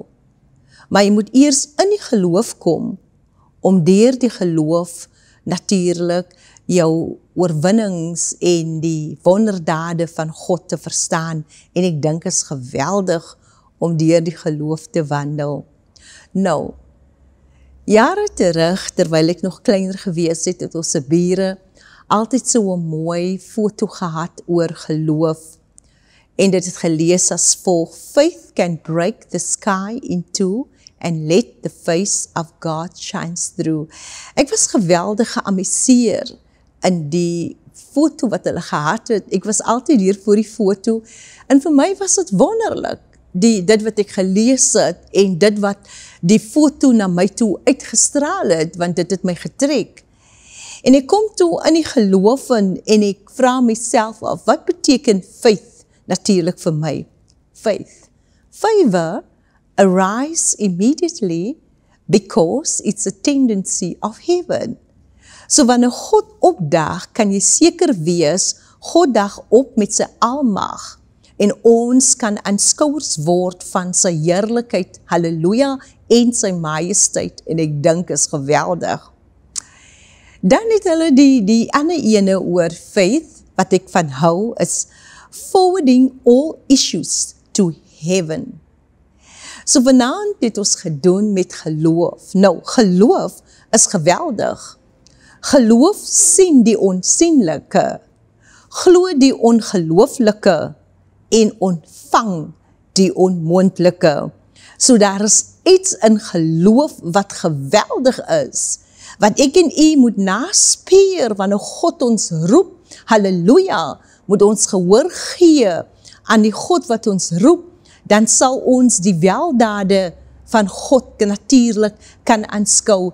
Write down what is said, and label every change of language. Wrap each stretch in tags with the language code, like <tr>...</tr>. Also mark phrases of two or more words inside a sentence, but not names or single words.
<af>Maar jy moet eers in die geloof kom om deur die geloof natuurlik jou oorwinnings en die wonderdade van God te verstaan, en ek dink is geweldig om deur die geloof te wandel. Nou, jare terug, terwyl ek nog kleiner gewees het ons se bure altyd so 'n mooi foto gehad oor geloof, en dit het gelees as volg:</af> <en>Faith can break the sky in two and let the face of God shines through.</en> <af>Ek was geweldig geamuseer in die foto wat hulle gehad het. Ek was altyd hier voor die foto, en vir my was dit wonderlik, dit wat ek gelees het, en dit wat die foto na my toe uitgestraal het, want dit het my getrek. En ek kom toe in die geloof en ek vra myself af, wat beteken faith natuurlik vir my?</af> <en>Faith. Favor arise immediately because it's a tendency of heaven.</en> <af>So wanneer God opdaag, kan jy seker wees, God daag op met sy almag, en ons kan aanskouers word van sy heerlikheid, halleluja, en sy majesteit, en ek dink is geweldig. Dan het hulle die ander ene oor faith, wat ek van hou, is</af> <en>forwarding all issues to heaven.</en> <af>So vanaand het ons gedoen met geloof. Nou, geloof is geweldig. Geloof sien die onsienlike, glo die ongelooflike en ontvang die onmoontlike. So daar is iets in geloof wat geweldig is, wat ek en u moet naspeur wanneer God ons roep, halleluja, moet ons gehoor gee aan die God wat ons roep, dan sal ons die weldade van God natuurlijk kan aanskou.</af>